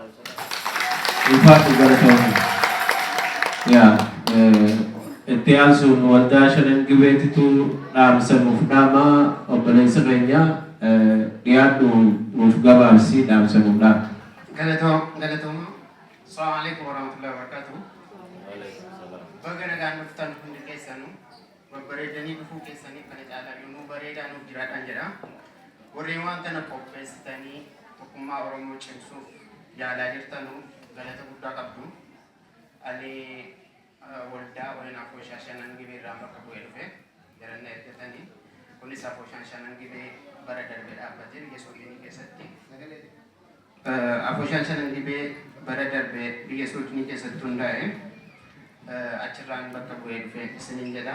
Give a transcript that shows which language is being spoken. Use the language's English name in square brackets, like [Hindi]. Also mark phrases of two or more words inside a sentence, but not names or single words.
[Oromo] Ulfaatu galatoomaa. Itti aansuun waldaa shanan gibeetitu dhaamsa nuuf dhaama obboleessa keenya dhiyaadhu nuuf gabaabsi dhaamsa nuuf dhaama. Galatooma. [Arabic] السلام عليكم ورحمة الله وبركاته. [Oromo] Baga nagaan dhuftan hundi keessanuu babbareedanii dhufuu keessanii kana caalaa yommuu bareedaa nuuf jiraadhaan jedha. Warreen waan kana qopheessitanii tokkummaa Oromoo cimsuuf yaalaa jirtanuu galata guddaa qabdu. Ani waldaa waliin Afooshaa Shanan Gibee irraan bakka bu'ee dhufe jarannaa ergatanii kunis Afooshaan Shanan Gibee bara darbee dhaabbatee biyya Soodinii keessatti Afooshaan Shanan Gibee bara darbee biyya Soodinii keessatti hundaa'e achirraan bakka bu'ee dhufe isiniin jedha.